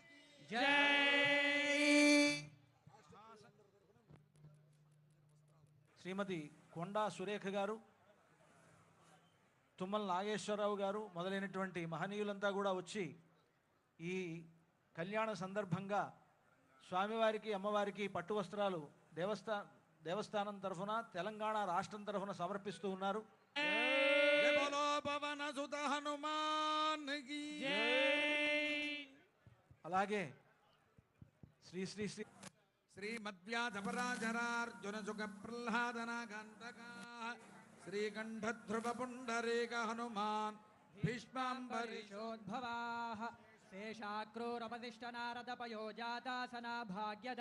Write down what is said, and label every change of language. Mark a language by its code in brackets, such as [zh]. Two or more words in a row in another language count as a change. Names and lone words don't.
[te] శ్రీమతి కొండా సురేఖ గారు, తుమ్మల నాగేశ్వరరావు గారు మొదలైనటువంటి మహనీయులంతా కూడా వచ్చి ఈ కళ్యాణ సందర్భంగా స్వామివారికి అమ్మవారికి పట్టు వస్త్రాలు దేవస్థానం తరఫున తెలంగాణ రాష్ట్రం తరఫున సమర్పిస్తూ ఉన్నారు. అలాగే శ్రీ శ్రీ శ్రీ [sa] श्रीमद्व्याधपराजरार्जुन सुख प्रह्लादनागंतका श्रीकंठ ध्रुव पुंडरीक हनुमान भीष्मांबरीशोद्भवाः शेषाक्रूरपतिष्ठ नारद पयोजातासना भाग्यदा